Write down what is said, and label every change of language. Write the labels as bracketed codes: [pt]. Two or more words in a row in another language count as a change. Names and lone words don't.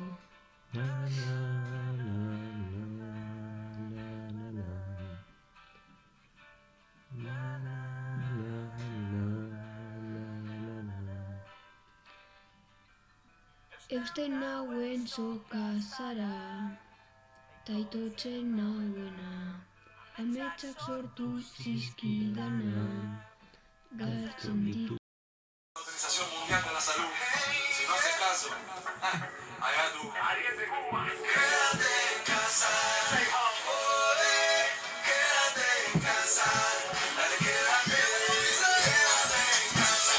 [eu] Eusten nauen soka zara, taitotzen nauena, ametsak sortu zizkidana, galtzen ditu. [es] Organización Mundial de la Salud. Si no haces caso, allá tú. Quédate en casa. Quédate en casa. Dale, quédate. Quédate en casa.